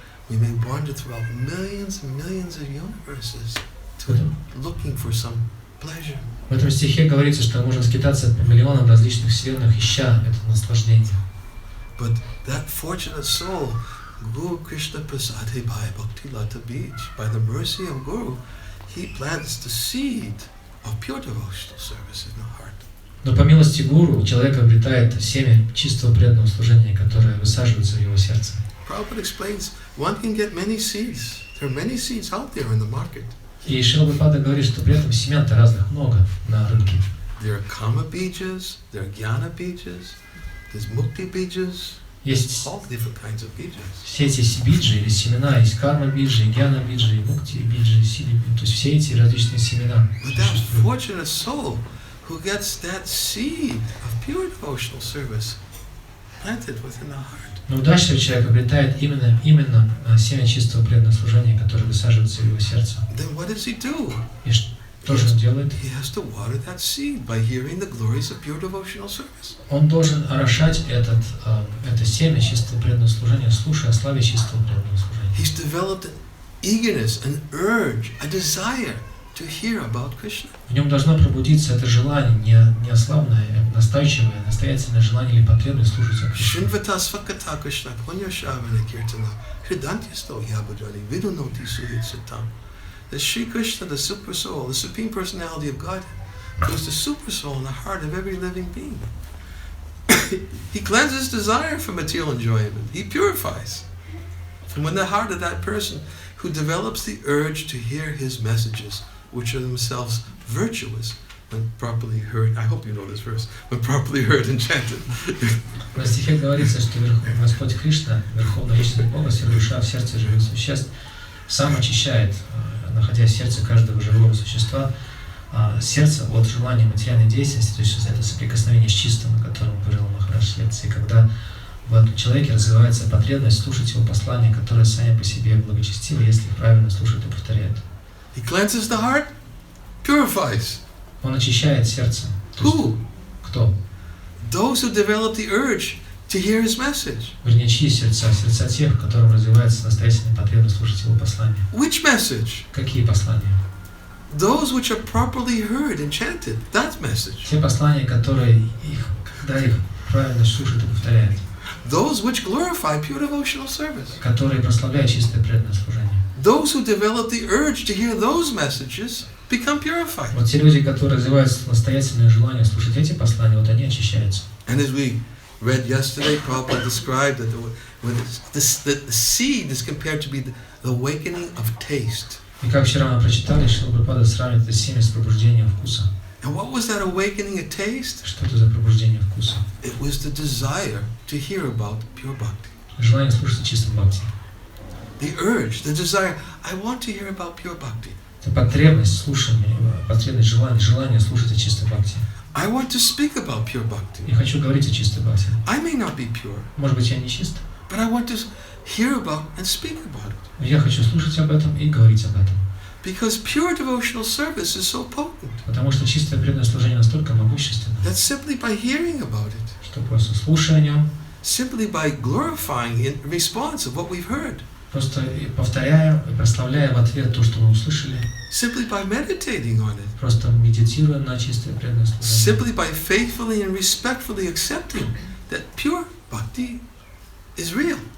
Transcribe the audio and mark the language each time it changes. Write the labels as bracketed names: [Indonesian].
[English] We may wander throughout millions and millions of universes looking for some pleasure. [Russian] В этом стихе говорится, что можно скитаться по миллионам различных вселенных, ища это наслаждение. [English] But that fortunate soul, [Sanskrit] Guru Krishna Prasade by Bhakti-Lata Beach, [English] by the mercy of Guru, he plants the seed of pure devotional service in the heart. [Russian] Но по милости Гуру человек обретает семя чистого преданного служения, которое высаживается в его сердце. [English] Prabhupada explains, one can get many seeds. There are many seeds out there in the market. [Russian] И Шри Упадешамрита говорит, что при этом семян-то разных много на рынке. [English] There are karma bijas, there are jnana bijas, there's mukti bijas, [Russian] Есть all different kinds of bijas. все эти биджи или семена, есть карма биджи, гьяна биджи, мукти биджи, сили биджи, то есть все эти различные семена. [English] But that fortunate soul who gets that seed of pure devotional service planted within the heart. [Russian] Но удачливый человек обретает именно семя чистого преданного служения, которое высаживается в его сердце. [English] Then what does he do? [Russian] И что же он делает? [English] He has to water that seed by hearing the glories of pure devotional service. [Russian] Он должен орошать это семя чистого преданного служения, слушая о славе чистого преданного служения. [English] He's developed an eagerness, an urge, a desire to hear about Krishna. [Russian] В нем должно пробудиться это желание, неослабное, настойчивое, настоятельное желание или потребность слушать о Кришне. [Sanskrit] Shinvata svakata Krishna punya shavana kirtana hridantyasto yabhajali vidunoti suhitsitam. [English] That Sri Krishna, the super soul, the supreme personality of God, is the super soul in the heart of every living being. He cleanses desire from material enjoyment. He purifies. And when the heart of that person who develops the urge to hear his messages, which are themselves virtuous, when properly heard, I hope you know this verse, when properly heard and chanted. [Russian] В стихе говорится, что Господь Кришна, Верховная Личность Бога, душа в сердце живых существ, сам очищает, находясь в сердце каждого живого существа, сердце от желания материальной деятельности, то есть это соприкосновение с чистым, о котором говорил Махарадж в лекции, когда в этом человеке развивается потребность слушать его послания, которые сами по себе благочестивы, если правильно слушают и повторяют. [English] He cleanses the heart, purifies. [Russian] Он очищает сердце. [English] Who? [Russian] Кто? [English] Those who develop the urge to hear his message. [Russian] Вернее, чьи сердца? Сердца тех, в которых развивается настоятельная потребность слушать его послания. [English] Which message? [Russian] Какие послания? [English] Those which are properly heard and chanted. That message. [Russian] Те послания, которые когда их правильно слушают и повторяют. [English] Those which glorify pure devotional service. [Russian] Которые прославляют чистое преданное служение. [English] Those who develop the urge to hear those messages become purified. [Russian] Вот те люди, которые развивают настоятельное желание слушать эти послания, вот они очищаются. [English] And as we read yesterday, Prabhupada described that the seed is compared to be the awakening of taste. [Russian] И как вчера мы прочитали, Шри Упадешамрита сравнивает это семя с пробуждением вкуса. [English] And what was that awakening of taste? [Russian] Что это за пробуждение вкуса? [English] It was the desire to hear about pure bhakti. [Russian] Желание слушать о чистом бхакти. [English] The urge, the desire, I want to hear about pure bhakti. [Russian] Это потребность слушания, потребность желание слушать о чистой бхакти. [English] I want to speak about pure bhakti. [Russian] Я хочу говорить о чистой бхакти. [English] I may not be pure. [Russian] Может быть, я не чист. [English] But I want to hear about and speak about it. [Russian] Но я хочу слушать об этом и говорить об этом. [English] Because pure devotional service is so potent. [Russian] Потому что чистое преданное служение настолько могущественно. [English] That simply by hearing about it, [Russian] что просто слушая о нем, [English] simply by glorifying in response of what we've heard, [Russian] просто повторяя и прославляя в ответ то, что мы услышали, [English] simply by meditating on it, [Russian] просто медитируя на чистое преданное служение, [English] simply by faithfully and respectfully accepting that pure bhakti is real.